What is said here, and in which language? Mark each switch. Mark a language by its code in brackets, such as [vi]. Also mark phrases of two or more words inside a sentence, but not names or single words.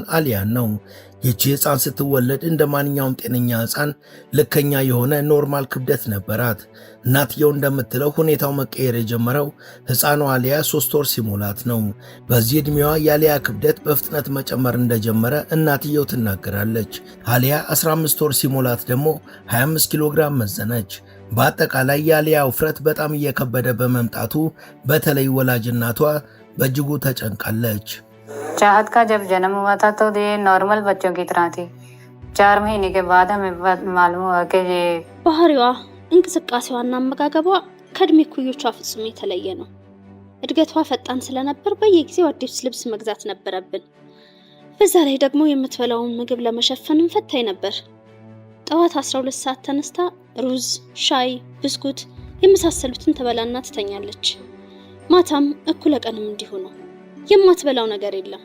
[am] አሊያን ነው። ይቺ ህፃን ስትወለድ እንደ ማንኛውም ጤነኛ ህፃን ልከኛ የሆነ ኖርማል ክብደት ነበራት። እናትየው እንደምትለው ሁኔታው መቀየር የጀመረው ህፃኗ አሊያ 3 ወር ሲሞላት ነው። በዚህ ዕድሜዋ የአሊያ ክብደት በፍጥነት መጨመር እንደጀመረ እናትየው ትናገራለች። አሊያ 15 ወር ሲሞላት ደግሞ 25 ኪሎ ግራም መዘነች። በአጠቃላይ የአሊያ ውፍረት በጣም እየከበደ በመምጣቱ በተለይ ወላጅ እናቷ በእጅጉ ተጨንቃለች። [hi] चाहत का जब जन्म हुआ था तो ये नॉर्मल बच्चों की तरह थी। 4 महीने के बाद हमें मालूम हुआ कि ये [am] ባህሪዋ እንቅስቃሴዋና አመጋገቧ ከእድሜ ኩዮቿ ፍጹም የተለየ ነው። እድገቷ ፈጣን ስለነበር በየጊዜው አዲስ ልብስ መግዛት ነበረብን። በዛ ላይ ደግሞ የምትበላውን ምግብ ለመሸፈንም ፈታኝ ነበር። ጠዋት 12 ሰዓት ተነስታ ሩዝ፣ ሻይ፣ ብስኩት የመሳሰሉትን ትበላና ትተኛለች። ማታም እኩለ ቀንም እንዲሁ ነው። የማትበላው ነገር የለም።